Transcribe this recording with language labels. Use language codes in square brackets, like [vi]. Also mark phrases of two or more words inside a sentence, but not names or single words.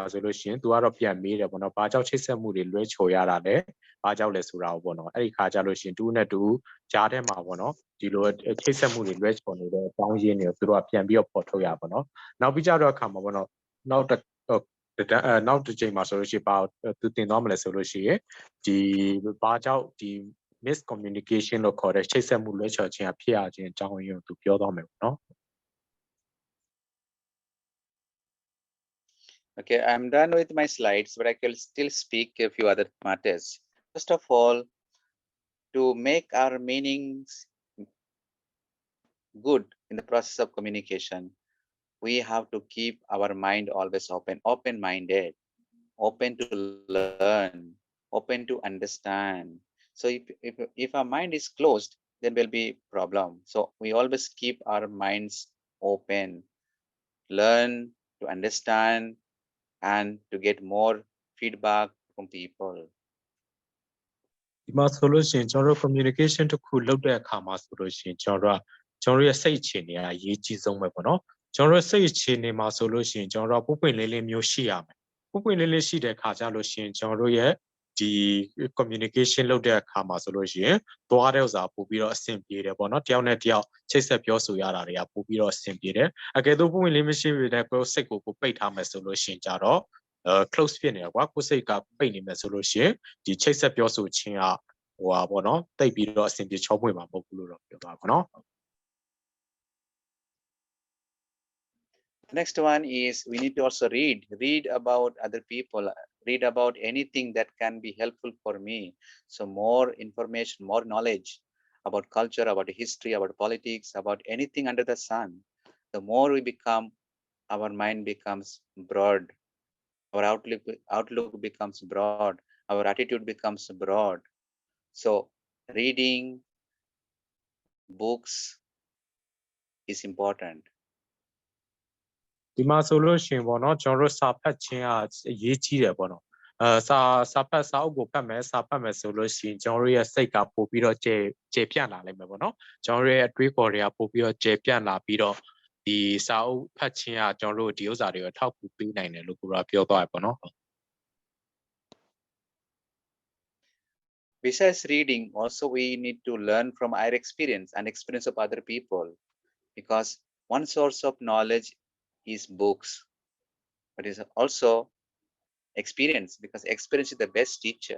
[my] ဆိုလို့ရှိရင်သူကတော့ပြန်မေးတယ်ပေါ့နော်ဘာကြောင့်ချိတ်ဆက်မှုတွေလွဲချော်ရတာလဲဘာကြောင့်လဲဆိုတာပေါ့နော်အဲ့ဒီခါကျလို့ရှိရင်တူနဲ့တူကြားထဲမှာပေါ့နော်ဒီလိုချိတ်ဆက်မှုတွေလွဲချော်နေတဲ့အကြောင်းရင်းတွေကိုသူတို့ကပြန်ပြီးတော့ပေါ်ထုတ်ရပါတော့နောက်ပြီးကြတော့အခါမှာပေါ့နော်နောက်တစ်ချိန်မှာဆိုလို့ရှိရင်သူတင်သွားမလဲဆိုလို့ရှိရင်ဒီဘာကြောင့်ဒီ miscommunication လို့ခေါ်တဲ့ချိတ်ဆက်မှုလွဲချော်ခြင်းအဖြစ်အချင်းအကြောင်းရင်းကိုသူပြောသွားမယ်ပေါ့နော် [en] Okay, I'm done with my slides, but I can still speak a few other matters. First of all, to make our meanings good in the process of communication, we have to keep our mind always open-minded, open to learn, open to understand. So if our mind is closed, then will be problem. So we always keep our minds open, learn to understand, and to get more feedback from people. [my] ဒီမှာဆိုလို့ရှိရင်ကျွန်တော်တို့ communication တစ်ခုလုပ်တဲ့အခါမှာဆိုလို့ရှိရင်ကျွန်တော်တို့ရဲ့စိတ်အခြေအနေကအရေးကြီးဆုံးပဲပေါ့နော် ကျွန်တော်တို့စိတ်အခြေအနေမှာဆိုလို့ရှိရင်ကျွန်တော်တို့ပုပ်ပွင့်လေးလေးမျိုးရှိရမယ်ပုပ်ပွင့်လေးလေးရှိတဲ့အခါကျလို့ရှိရင်ကျွန်တော်တို့ရဲ့ဒီ communication လုပ်တဲ့အခါမှာဆိုလို့ရှိရင်သွားတဲ့ဥစ္စာပို့ပြီးတော့အဆင်ပြေတယ်ပေါ့နော်တယောက်နဲ့တယောက်ချိတ်ဆက်ပြောဆိုရတာတွေကပို့ပြီးတော့အဆင်ပြေတယ်အကယ်တော့ပုပ်ပွင့်လေးမရှိတဲ့ကိုယ်စိတ်ကိုပိတ်ထားမယ်ဆိုလို့ရှိရင်ကြတော့ close ဖြစ်နေတာကွာကိုယ်စိတ်ကပိတ်နေမယ်ဆိုလို့ရှိရင်ဒီချိတ်ဆက်ပြောဆိုခြင်းကဟိုပါပေါ့နော်တိတ်ပြီးတော့အဆင်ပြေချောမွေ့မှာမဟုတ်ဘူးလို့တော့ပြောသွားပါပေါ့နော် [en] Next one is we need to also read about other people, read about anything that can be helpful for me. So more information, more knowledge about culture, about history, about politics, about anything under the sun. The more we become, our mind becomes broad, our outlook becomes broad, our attitude becomes broad. So reading books is important. [my] ဒီမှာဆိုလို့ရှိရင်ပေါ့နော်ကျွန်တော်တို့စာဖတ်ခြင်းကအရေးကြီးတယ်ပေါ့နော်စာဖတ်စာအုပ်ကိုဖတ်မယ်စာဖတ်မယ်ဆိုလို့ရှိရင်ကျွန်တော်တို့ရဲ့စိတ်ကပို့ပြီးတော့ကျေပြန့်လာလိမ့်မယ်ပေါ့နော်ကျွန်တော်တို့ရဲ့အတွေးခေါ်တွေကပို့ပြီးတော့ကျေပြန့်လာပြီးတော့ဒီစာအုပ်ဖတ်ခြင်းကကျွန်တော်တို့ဒီဥစ္စာတွေကိုထောက်ကူပေးနိုင်တယ်လို့ကိုယ်ကပြောသွားတယ်ပေါ့နော် [en] Besides reading, also we need to learn from our experience and experience of other people, because one source of knowledge is books, but is also experience, because experience is the best teacher.